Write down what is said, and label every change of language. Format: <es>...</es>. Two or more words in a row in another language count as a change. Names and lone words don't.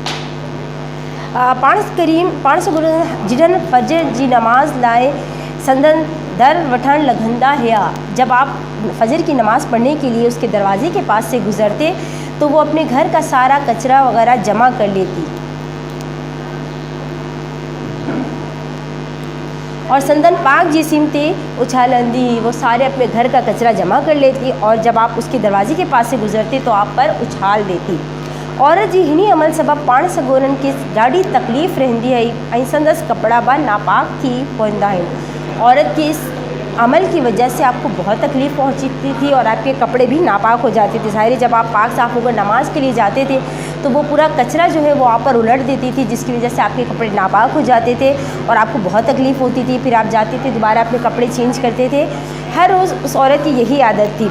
<sd>پان سگورن جڈن فجر جی نماز لائے سندن در وٹھن لگھندا ہیا،</sd> <ur>جب آپ فجر کی نماز پڑھنے کے لیے اس کے دروازے کے پاس سے گزرتے تو وہ اپنے گھر کا سارا کچرا وغیرہ جمع کر لیتی اور</ur> <sd>سندن پاک جسم تے اچھالندی،</sd> <ur>وہ سارے اپنے گھر کا کچرا جمع کر لیتی اور جب آپ اس کے دروازے کے پاس سے گزرتے تو آپ پر اچھال دیتی۔</ur> <sd>عورت جی ہنی عمل سبب پان سگورن کی ڈاڑی تکلیف رہندی ہے، ऐं संदसि कपिड़ा बि नापाक थी पवंदा आहिनि۔</sd> <ur>عورت کے اس عمل کی وجہ سے آپ کو بہت تکلیف پہنچتی تھی اور آپ کے کپڑے بھی ناپاک ہو جاتے تھے۔ ظاہر جب آپ پاک صاف ہو کر نماز کے لیے جاتے تھے تو وہ پورا کچرا جو ہے وہ آپ پر الٹ دیتی تھی، جس کی وجہ سے آپ کے کپڑے ناپاک ہو جاتے تھے اور آپ کو بہت تکلیف ہوتی تھی۔ پھر آپ جاتے تھے دوبارہ اپنے کپڑے چینج کرتے تھے۔ ہر روز اس عورت کی یہی عادت تھی۔</ur>